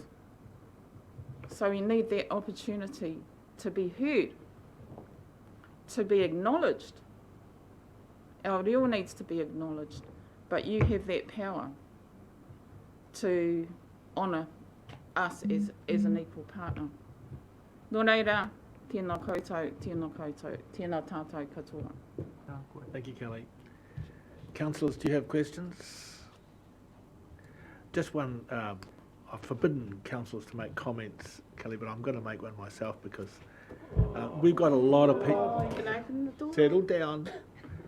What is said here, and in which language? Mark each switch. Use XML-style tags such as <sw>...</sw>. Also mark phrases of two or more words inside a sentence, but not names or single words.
<en>So we need that opportunity to be heard, to be acknowledged. Our reo needs to be acknowledged, but you have that power to honour us as an equal partner.</en> <mi>Nō reira, tēnā koutou, tēnā koutou, tēnā tātou katoa.</mi> <en>Thank you, Kelly. Councillors, do you have questions? Just one, I've forbidden councillors to make comments, Kelly, but I'm going to make one myself, because we've got a lot of people. Can I open the door?</en>